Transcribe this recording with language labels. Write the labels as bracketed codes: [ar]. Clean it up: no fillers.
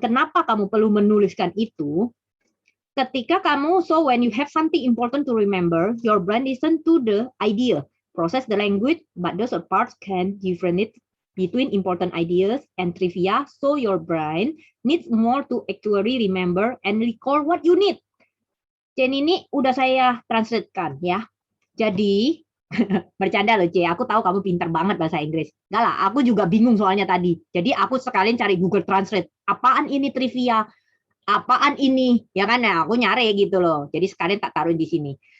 [id] Kenapa kamu perlu menuliskan itu? Ketika kamu, [en] so when you have something important to remember, your brain listen to the idea, process the language, but those parts can differentiate between important ideas and trivia, so your brain needs more to actually remember and recall what you need. [id] Dan ini udah saya translatekan ya. Jadi bercanda loh, C. Aku tahu kamu pintar banget bahasa Inggris. Enggak lah, aku juga bingung soalnya tadi. Jadi aku sekalian cari Google Translate. Apaan ini trivia? Apaan ini? Ya kan ya, aku nyari gitu loh. Jadi sekalian tak taruh di sini.